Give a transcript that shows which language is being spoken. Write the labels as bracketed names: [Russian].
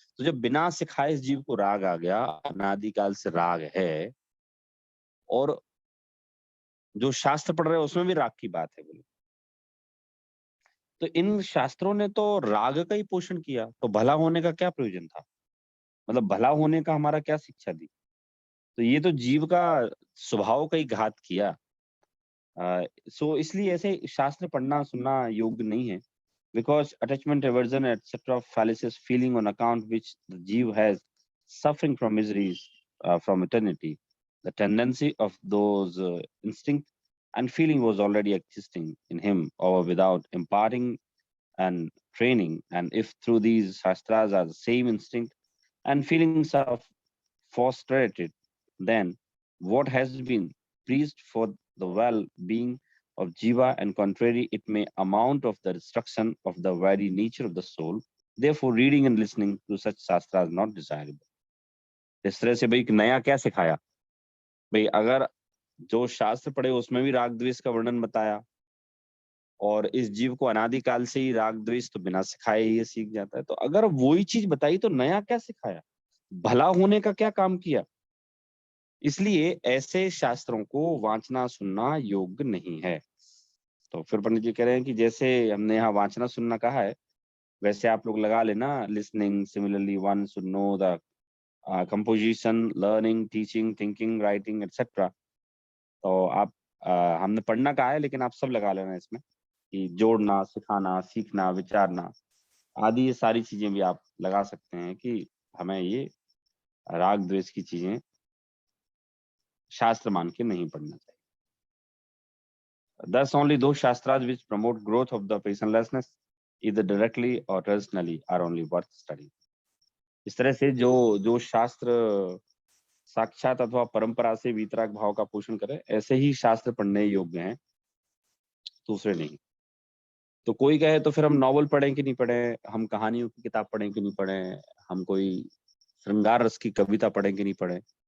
[Hindi] तो जब बिना सिखाए इस जीव को राग आ गया, अनादिकाल से राग है, और जो शास्त्र पढ़ रहे हैं उसमें भी राग की बात है बोले, तो इन शास्त्रों ने तो राग का ही पोषण किया, तो भला होने का क्या प्रयोजन था? मतलब भला होने का हमारा क्या शिक्षा दी? तो ये तो जीव का स्वभाव का ही घात किया। सो इसलिए ऐसे शास्त्र पढ़ना सुनना योग्य नहीं है, [English] because attachment, aversion, etc. fallacious feeling on account which the jiva has suffering from miseries from eternity. The tendency of those instinct and feeling was already existing in him or without imparting and training. And if through these shastras are the same instinct and feelings are frustrated, then what has been preached for the well-being of jiva, and contrary, it may amount of the destruction of the very nature of the soul. Therefore, reading and listening to such shastra is not desirable. [Hindi] इस तरह से भाई नया क्या सिखाया? भाई अगर जो शास्त्र पढ़े उसमें भी राग द्वेष का वर्णन बताया, और इस जीव को अनादिकाल से ही राग द्वेष तो बिना सिखाए ही ये सीख जाता है। तो अगर वही चीज बताई तो नया क्या सिखाया, भला होने का क्या काम किया? इसलिए ऐसे शास्त्रों को वांचना सुनना योग्य नहीं है। तो फिर पंडित जी कह रहे हैं कि जैसे हमने यहाँ वांचना सुनना कहा है, वैसे आप लोग लगा लेना listening. [English] Similarly one should know the composition, learning, teaching, thinking, writing etcetera. [Hindi] तो आप हमने पढ़ना कहा है, लेकिन आप सब लगा लेना इसमें कि जोड़ना, सिखाना, सीखना, विचारना आदि ये सारी चीजें भी आप लगा सकते हैं कि हमें ये राग द्वेष की चीजें शास्त्र मान के नहीं पढ़ना चाहिए। [English] Thus only those shastras which promote growth of the personlessness either directly or personally are only worth studying. [Hindi] इस तरह से जो जो शास्त्र साक्षात अथवा परंपरा से वीतराग भाव का पोषण करे, ऐसे ही शास्त्र पढ़ने योग्य हैं, दूसरे नहीं। तो कोई कहे तो फिर हम नॉवल पढ़ें कि नहीं पढ़ें, हम कहानियों की किताब पढ़ें कि नहीं पढ़ें, हम कोई श्रृंगार रस की कविता पढ़ें कि नहीं पढ़ें।